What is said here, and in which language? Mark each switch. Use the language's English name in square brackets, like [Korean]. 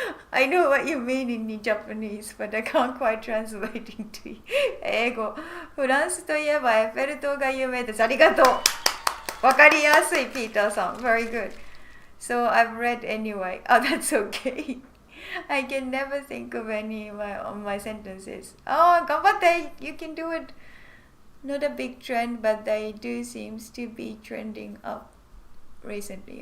[English] I know what you mean in Japanese, but I can't quite translate into 英語。 [Japanese] フランスといえばエッフェル塔が有名です。ありがとう。わかりやすい、ピーターさん。 [English] Very good. So I've read anyway. Oh, that's okay. I can never think of any of my sentences. Oh, [Japanese] 頑張って [English] You can do it. Not a big trend, but they do seems to be trending up recently.